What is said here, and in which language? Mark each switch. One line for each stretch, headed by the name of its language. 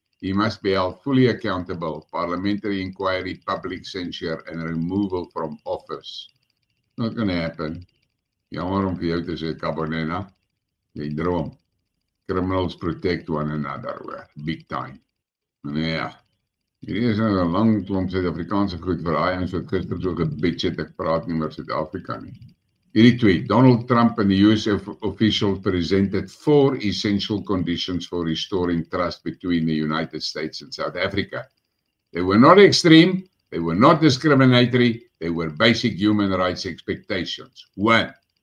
English: He must be held fully accountable, parliamentary inquiry, public censure, and removal from office. Not going to happen.
Afrikaans: Jammer om vir jou te sê, Kabonena. Jy droom.
English: Criminals protect one another, big time.
Afrikaans: Nou ja, hierdie is nou 'n lang klomp Suid-Afrikaanse goed vir daai ons wat gister so gebitch het, ek praat nie meer Suid-Afrika nie. Hierdie tweet,
English: Donald Trump and the US official presented 4 essential conditions for restoring trust between the United States and South Africa. They were not extreme, they were not discriminatory, they were basic human rights expectations. 1.